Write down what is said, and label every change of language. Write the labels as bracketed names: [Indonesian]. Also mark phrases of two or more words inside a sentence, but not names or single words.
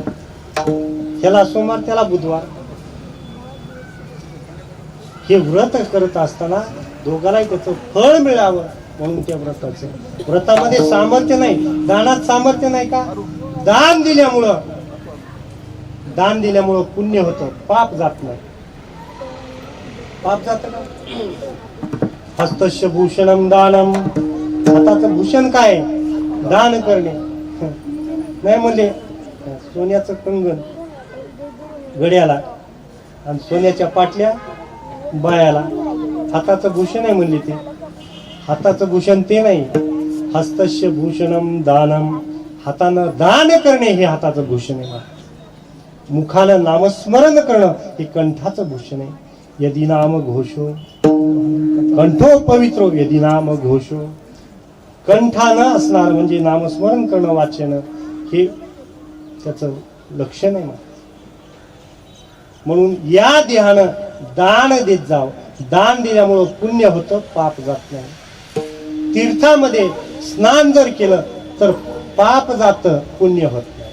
[Marathi] ह्याला सोमवार त्याला बुधवार. हे व्रत करत असताना दोघांनाही त्याचं फळ मिळावं म्हणून त्या व्रताचं. व्रतामध्ये सामर्थ्य नाही, दानात सामर्थ्य नाही का. दान दिल्यामुळं पुण्य होतं, पाप जात नाही. पाप जात का. [Sanskrit] हस्तस्य भूषणम दानम. [Marathi] हाताचं भूषण काय. दान करणे. नाही म्हणले सोन्याचं कंगन गड्याला आणि सोन्याच्या पाटल्या बायाला. हाताचं भूषण आहे म्हणले ते. हाताचं भूषण ते नाही. [Sanskrit] हस्तस्य भूषणम दानम. [Marathi] हातानं दान करणे हे हाताचं भूषण आहे. मुखानं नामस्मरण करणं हे कंठाचं भूषण आहे. [Sanskrit] यदि नाम घोषो कंठो पवित्रो यदि नाम घोषो. [Marathi] कंठानं असणार म्हणजे नामस्मरण करणं वाचन हे त्याचं लक्षण आहे. म्हणून या देहानं दान देत जाव. दान दिल्यामुळं पुण्य होतं, पाप जात नाही. तीर्थामध्ये स्नान जर केलं तर पाप जातं, पुण्य होत नाही.